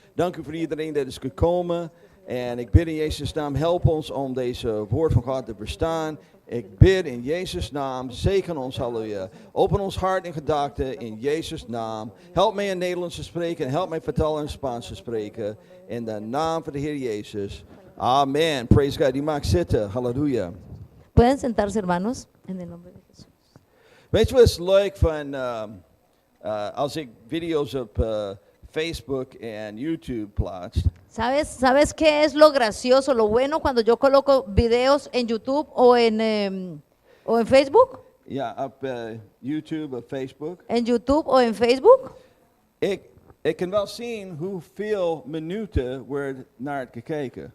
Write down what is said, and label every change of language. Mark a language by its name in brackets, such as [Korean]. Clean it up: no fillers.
[Dutch] Dank u voor iedereen dat is gekomen. En ik bid in Jezus' naam, help ons om deze woord van God te verstaan. Ik bid in Jezus' naam, zegen ons, halleluja. Open ons hart en gedachten in Jezus' naam. Help mij in Nederlands te spreken en help mij vertalen in Spaans te spreken. In de naam van de Heer Jezus. Amen. [English] Praise God. [Dutch] Die mag zitten. Halleluja. [Spanish] Pueden sentarse, hermanos, en el nombre de Jesús. [Dutch] Weet je wat is leuk van als ik video's op Facebook en YouTube plaats? [Spanish] ¿Sabes qué es lo gracioso, lo bueno cuando yo coloco videos en YouTube o en Facebook? [Dutch] Ja, op YouTube, op Facebook. [Spanish] En YouTube o en Facebook. [Dutch] Ik kan wel zien hoeveel minuten wordt naar gekeken.